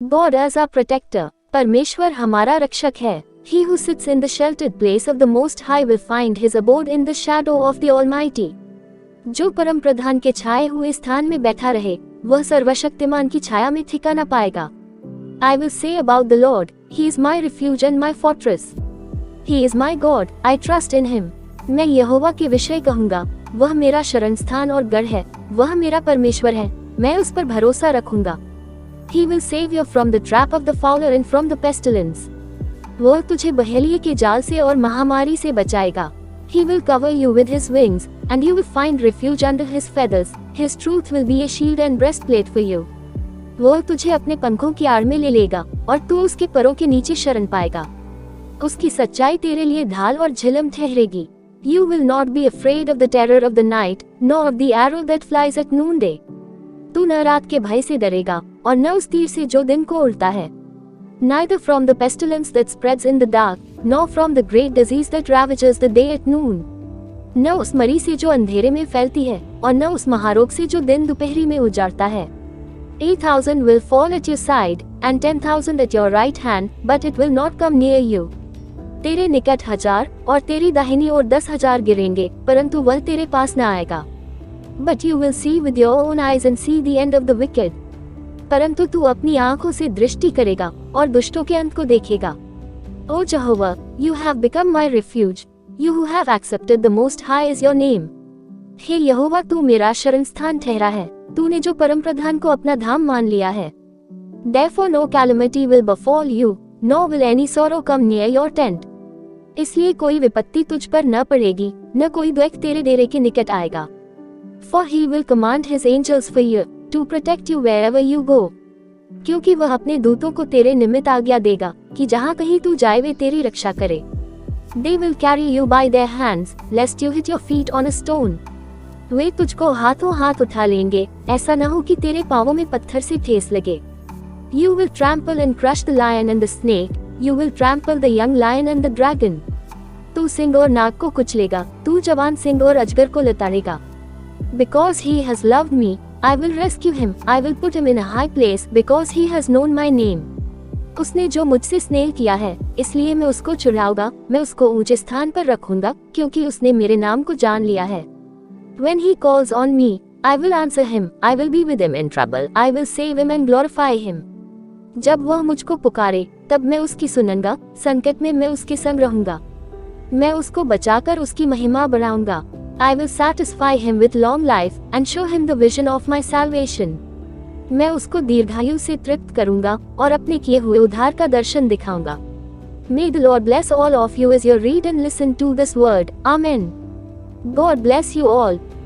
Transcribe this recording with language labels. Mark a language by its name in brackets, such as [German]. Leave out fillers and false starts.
[English] God as our protector, [Hindi] परमेश्वर हमारा रक्षक है। [English] He who sits in the sheltered place of the Most High will find his abode in the shadow of the Almighty. [Hindi] जो परम प्रधान के छाए हुए स्थान में बैठा रहे, वह सर्वशक्तिमान की छाया में ठिकाना पाएगा। [English] I will say about the Lord, He is my refuge and my fortress. He is my God, I trust in Him. [Hindi] मैं यहोवा के विषय कहूँगा, वह मेरा शरण स्थान और गढ़ है, वह मेरा परमेश्वर है, मैं उस पर भरोसा रखूंगा। [English] He will save you from the trap of the fowler and from the pestilence. [Hindi] वह तुझे बहेलिये के जाल से और महामारी से बचाएगा। [English] He will cover you with His wings, and you will find refuge under His feathers. His truth will be a shield and breastplate for you. [Hindi] वह तुझे अपने पंखों की आड़ में ले लेगा, और तू उसके परों के नीचे शरण पाएगा। उसकी सच्चाई तेरे लिए ढाल और झिलम ठहरेगी। [English] You will not be afraid of the terror of the night, nor of the arrow that flies at noonday. [Hindi] तू न रात के भय से डरेगा, और न उस तीर से जो दिन को उड़ता है। [English] Neither from the pestilence that spreads in the dark, nor from the great disease that ravages the day at noon. [Hindi] न उस मरी से जो अंधेरे में फैलती है, और न उस महारोग से जो दिन दोपहरी में उजाड़ता है। [English] 8,000 will fall at your side, and 10,000 at your right hand, but it will not come near you. [Hindi] तेरे निकट 1,000 और तेरी दाहिनी ओर 10,000 गिरेंगे, परंतु वह तेरे पास न आएगा। [English] But you will see with your own eyes and see the end of the wicked. [Hindi] परंतु तू अपनी आंखों से दृष्टि करेगा और दुष्टों के अंत को देखेगा। [English] O Jehovah, you have become my refuge. You who have accepted the Most High is your name. [Hindi] हे यहोवा, तू मेरा शरण स्थान ठहरा है, तूने जो परम प्रधान को अपना धाम मान लिया है। [English] Therefore no calamity will befall you, nor will any sorrow come near your tent. [Hindi] इसलिए कोई विपत्ति तुझ पर न पड़ेगी, न कोई दुख तेरे डेरे के निकट आएगा। [English] For he will command his angels for you, to protect you wherever you go. [Hindi] क्योंकि वह अपने दूतों को तेरे निमित्त आज्ञा देगा, कि जहाँ कहीं तू जाए वे तेरी रक्षा करे। [English] They will carry you by their hands, lest you hit your feet on a stone. [Hindi] वे तुझको हाथों हाथ उठा लेंगे, ऐसा न हो कि तेरे पांवों में पत्थर से ठेस लगे। [English] You will trample and crush the lion and the snake. You will trample the young lion and the dragon. [Hindi] तू सिंह और नाग को कुचलेगा, तू जवान सिंह और अजगर को लताड़ेगा। [English] Because he has loved me, I will rescue him. I will put him in a high place, because he has known my name. [Hindi] उसने जो मुझसे स्नेह किया है, इसलिए मैं उसको छुड़ाऊंगा, मैं उसको ऊंचे स्थान पर रखूंगा, क्योंकि उसने मेरे नाम को जान लिया है। [English] When he calls on me, I will answer him. I will be with him in trouble. I will save him and glorify him. [Hindi] जब वह मुझको पुकारे, तब मैं उसकी सुनूंगा, संकट में मैं उसके संग रहूंगा। मैं उसको बचाकर उसकी महिमा बढ़ाऊंगा। [English] I will satisfy him with long life and show him the vision of my salvation. [Hindi] मैं उसको दीर्घायु से तृप्त करूंगा और अपने किए हुए उद्धार का दर्शन दिखाऊंगा। [English] May the Lord bless all of you as you read and listen to this word. Amen. God bless you all.